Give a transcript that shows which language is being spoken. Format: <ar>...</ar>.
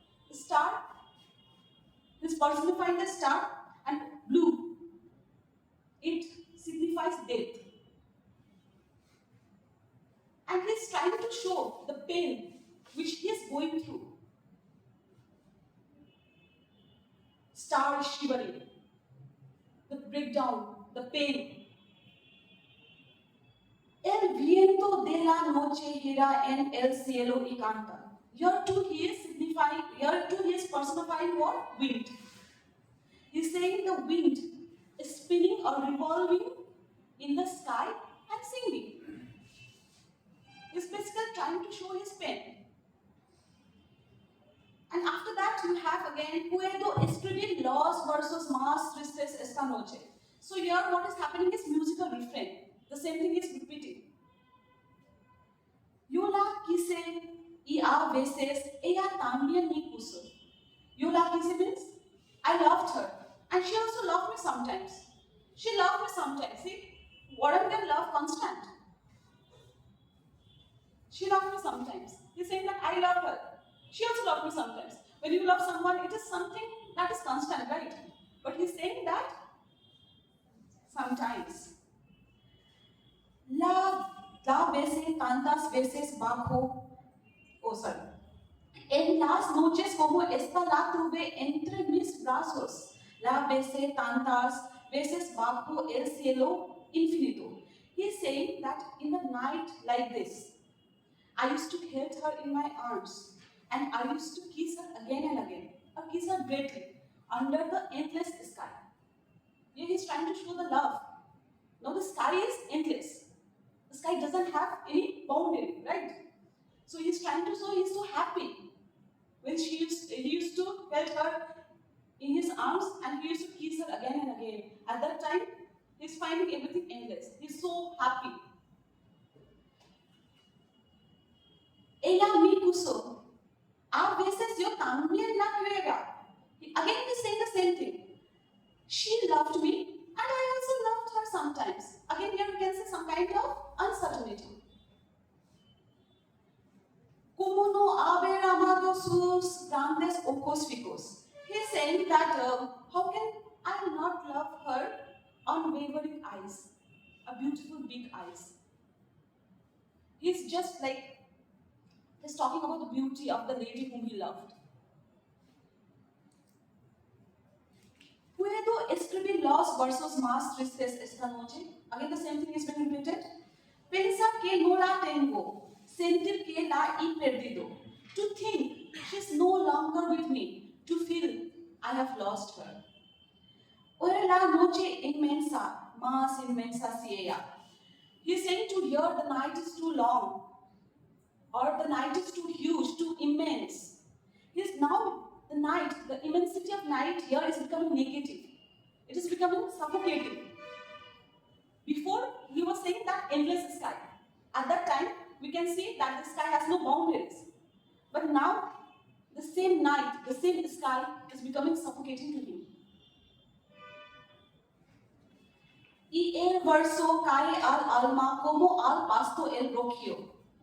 <en>The star is personifying the star, and blue, it signifies death. And he is trying to show the pain which he is going through. Star is shivering, the breakdown, the pain.</en> <es>El viento de la noche gira en el cielo y canta.</es> <en>Here too he is personifying what? Wind. He is saying the wind is spinning or revolving in the sky and singing. He is basically trying to show his pain. And after that you have again,</en> <es>puedo escribir los versos más tristes esta noche.</es> <en>So here what is happening is musical refrain. The same thing is repeating.</en> <es>Yo la quise y a veces ella también me puso. Yo la quise</es> <en>means I loved her. And she also loved me sometimes. She loved me sometimes. See, what if they love constant? She loved me sometimes. He's saying that I love her. She also loved me sometimes. When you love someone, it is something that is constant, right? But he's saying that sometimes.</en> <es>La besé tantas veces bajo.</es> <en>Oh, sorry.</en> <es>En las noches como esta la tuve entre mis brazos. La besé tantas veces bajo el cielo infinito.</es> <en>He's saying that in the night like this, I used to hold her in my arms and I used to kiss her again and again, or kiss her greatly under the endless sky. Here he's trying to show the love. Now the sky is endless. The sky doesn't have any boundary, right? So he's trying to show he's so happy when he used to hold her in his arms and he used to kiss her again and again. At that time, he's finding everything endless. He's so happy.</en> <es>Ella me puso. A veces yo también la quiero.</es> <en>Again, he's saying the same thing. She loved me, and I also loved her sometimes. Again, here we can see some kind of uncertainty.</en> <es>Como no haber amado sus grandes ojos fijos.</es> <en>He's saying that how can I not love her unwavering eyes, a beautiful big eyes. He's just like, he's talking about the beauty of the lady whom he loved.</en> <es>Puedo escribir los versos más tristes esta noche.</es> <en>Again, the same thing is being repeated.</en> <es>Pensar que no la tengo, sentir que la he perdido.</es> <en>To think she's no longer with me, to feel I have lost her.</en> <es>Ora la noche inmensa, más inmensa si ella.</es> <en>He's saying to hear the night is too long, or the night is too huge, too immense. He's now the night, the immensity of night here is becoming negative. It is becoming suffocating. Before, he was saying that endless sky. At that time, we can see that the sky has no boundaries. But now, the same night, the same sky is becoming suffocating to him.</en> <es>Y el verso cae al alma como al pasto el rocío.</es>